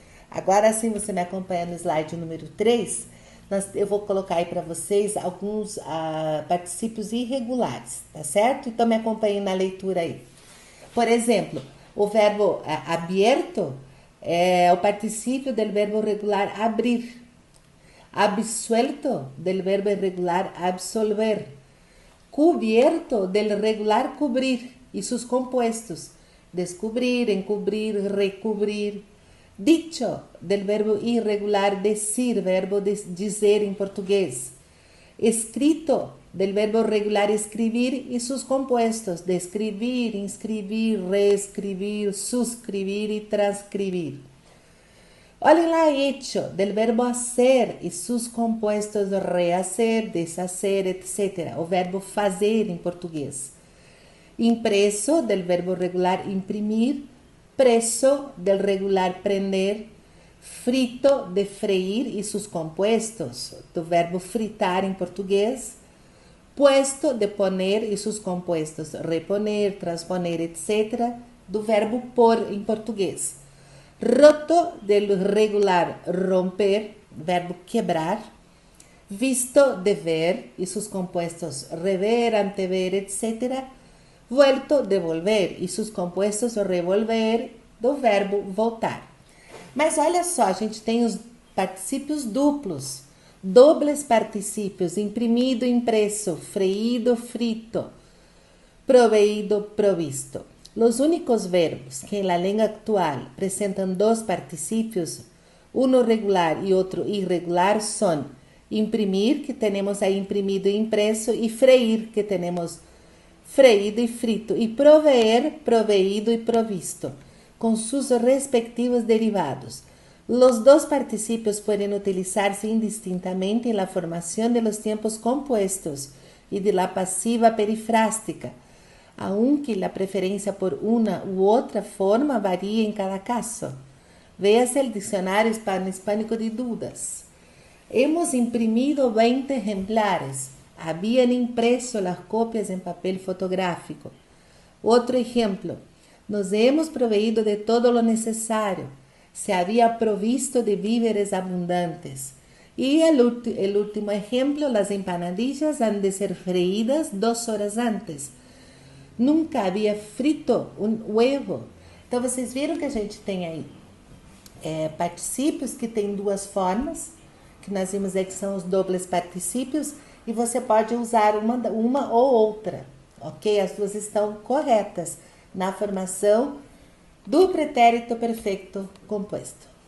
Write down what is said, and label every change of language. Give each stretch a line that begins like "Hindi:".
Portuguese: Agora sim, você me acompanha no slide número 3, eu vou colocar aí para vocês alguns particípios irregulares, tá certo? Então, me acompanhem na leitura aí. Por exemplo, o verbo abierto é o particípio do verbo regular abrir.
Spanish: Absuelto, del verbo irregular absolver. Cubierto, del regular cubrir y sus compuestos. Descubrir, encubrir, recubrir. Dicho, del verbo irregular decir,
Portuguese: verbo dizer em português.
Spanish: Escrito, del verbo regular escribir y sus compuestos. Describir, inscribir, reescribir, suscribir y transcribir.
Portuguese: Olhem lá,
Spanish: hecho, del verbo hacer e sus compostos rehacer, deshacer, etc.
Portuguese: O verbo fazer em português.
Spanish: Impreso, del verbo regular imprimir. Preso, del regular prender. Frito, de freír e sus compostos,
Portuguese: do verbo fritar em português.
Spanish: Puesto, de poner e sus compostos, reponer, transponer, etc.
Portuguese: Do verbo pôr em português.
Spanish: Roto, del regular romper, verbo quebrar. Visto, de ver e sus compuestos rever, antever, etc. Vuelto, devolver e sus compuestos revolver,
Portuguese: do verbo voltar. Mas olha só, a gente tem os particípios duplos, dobles particípios, imprimido, impreso, freído, frito, proveído, provisto.
Spanish: Los únicos verbos que en la lengua actual presentan dos participios, uno regular y otro irregular, son imprimir, que tenemos ahí imprimido e impreso, y freír, que tenemos freído y frito, y proveer, proveído y provisto, con sus respectivos derivados. Los dos participios pueden utilizarse indistintamente en la formación de los tiempos compuestos y de la pasiva perifrástica, aunque la preferencia por una u otra forma varía en cada caso. Véase el diccionario hispánico de dudas. Hemos imprimido 20 ejemplares. Habían impreso las copias en papel fotográfico. Otro ejemplo. Nos hemos proveído de todo lo necesario. Se había provisto de víveres abundantes. Y el último ejemplo, las empanadillas han de ser freídas 2 horas antes.
Portuguese: Nunca havia frito um huevo. Então, vocês viram que a gente tem aí particípios que tem duas formas, que nós vimos aí que são os dobles particípios, e você pode usar uma ou outra, ok? As duas estão corretas na formação do pretérito perfeito composto.